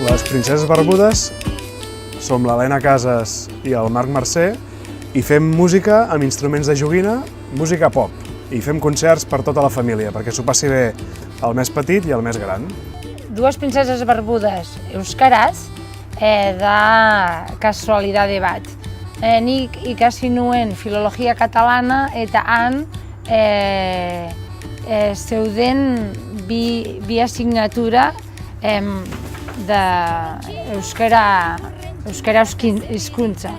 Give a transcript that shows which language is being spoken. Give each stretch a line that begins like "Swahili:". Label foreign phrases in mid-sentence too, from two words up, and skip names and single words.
Catalan: Princeses Barbudes som l'Helena Casas i el Marc Mercè i fem música amb instruments de joguina, música pop, i fem concerts per tota la família, perquè s'ho passi bé el més petit i el més gran.
Basque: Dues princeses barbudes euskaraz da kasualidade bat. Nik ikasi nuen filologia katalana eta han zeuden bi asignatura da euskara hizkuntza.